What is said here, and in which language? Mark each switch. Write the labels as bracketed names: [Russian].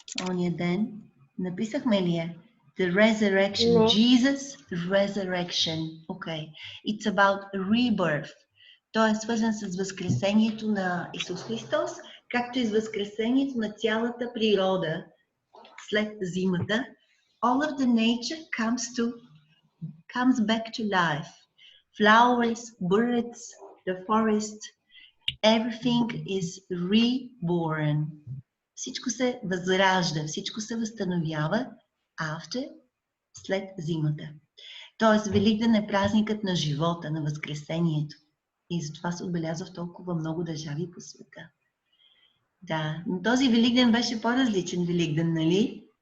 [Bulgarian] Ония ден. Написахме ли я? [English] The resurrection. No. Jesus' resurrection. Okay. It's about rebirth. [Bulgarian] Той е свързан с Възкресението на Исус Христос, както и с Възкресението на цялата природа след зимата. [English] All of the nature comes back to life. Flowers, birds, the forest, everything is reborn. [Bulgarian] Всичко се възражда, всичко се възстановява след зимата. Тоест, Великден е празникът на живота, на Възкресението. И затова се отбелязва в толкова много държави по света. Да, но този Великден беше по-различен Великден, нали?